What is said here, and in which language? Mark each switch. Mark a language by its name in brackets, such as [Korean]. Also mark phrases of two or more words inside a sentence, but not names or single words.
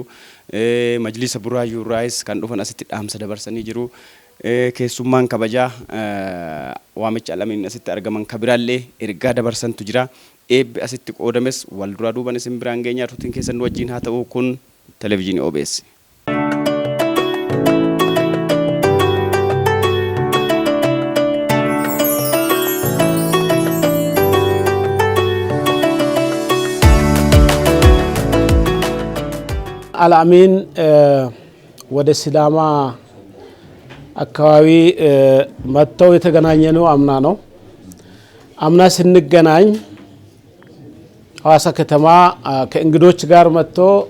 [Oromo] Majlisa Buraayyuu irraayis kan dhufan asitti dhaamsa dabarsanii jiru. Keessummaan kabajaa waamicha Alamiin asitti argaman kabiraallee ergaa dabarsantu jira. Eebbi asitti qoodames wal duraa duuban isin biraan geenya. Ruutiin keessan wajjin haa ta'u kun televezyiinii OBS. [Amharic] አልአሚን ወደ ሲዳማ አካባቢ መጥተው የተገናኘነው አምና ነው። አምና ስንገናኝ ሐዋሳ ከተማ ከእንግዶች ጋር መጥቶ